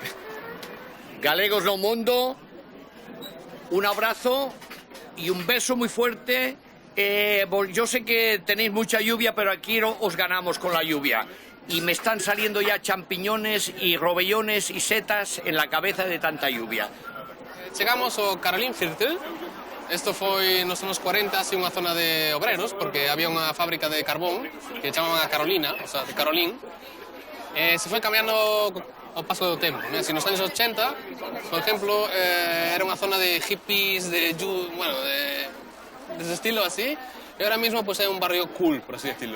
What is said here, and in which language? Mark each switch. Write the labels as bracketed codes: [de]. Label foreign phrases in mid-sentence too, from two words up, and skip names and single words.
[gl] Galegos no mundo, [es] un abrazo y un beso muy fuerte. Yo sé que tenéis mucha lluvia, pero aquí os ganamos con la lluvia. Y me están saliendo ya champiñones y robellones y setas en la cabeza de tanta lluvia. Llegamos a Carolinviertel. [gl] Esto foi nos anos 40, así unha zona de obreros, porque había unha fábrica de carbón que chamaban a Carolina, [es] o sea, [gl] de Carolín. Se foi cambiando ao paso do tempo. Así, nos anos 80, por exemplo, era unha zona de hippies, de ese estilo así, e [es] ahora mismo pues, [gl] é un barrio cool, [es] por así decirlo.